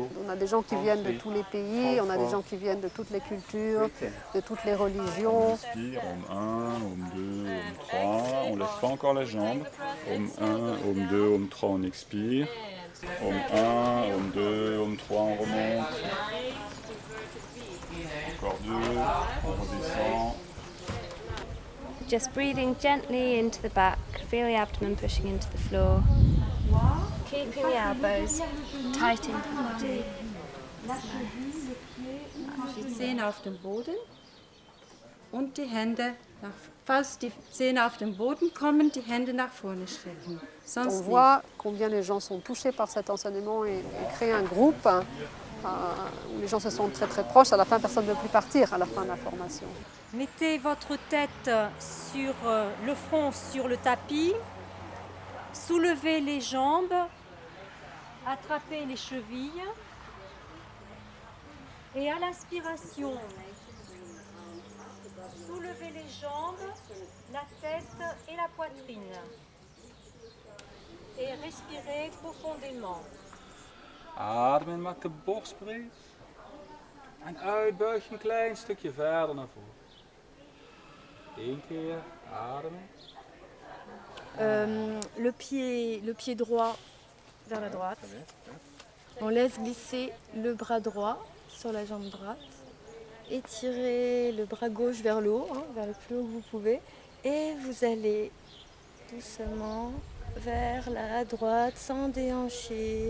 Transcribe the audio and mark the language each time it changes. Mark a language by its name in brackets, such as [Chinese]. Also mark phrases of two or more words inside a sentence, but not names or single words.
[French] On a des gens qui viennent de tous les pays, on a des gens qui viennent de toutes les cultures, de toutes les religions. On inspire, Om 1, Om 2, Om 3, on ne laisse pas encore la jambe. Om 1, Om 2, Om 3, on expire. Om 1, Om 2, Om 3, on remonte. Encore 2, on redescend. [English] Just breathing gently into the back, feel the abdomen pushing into the floor. Keeping the elbows tight into the body. [German] Die Zähne auf dem Boden und die Hände, falls die Zähne auf den Boden kommen, die Hände nach vorne strecken. [French] On voit combien les gens sont touchés par cet enseignement et créer un groupe où les gens se sont très très proches. À la fin, personne ne veut plus partir à la fin de la formation. Mettez votre tête sur le front sur le tapis, soulevez les jambes, attrapez les chevilles et à l'inspiration, soulevez les jambes, la tête et la poitrine. Et respirez profondément. [Dutch] Adem in, maak de borst breed. En uitbuig je een klein stukje verder naar voren. 1 keer, ademen. [French] Le pied droit vers la droite. On laisse glisser le bras droit sur la jambe droite. Étirez le bras gauche vers le haut, vers le plus haut que vous pouvez. Et vous allez doucement vers la droite sans déhancher.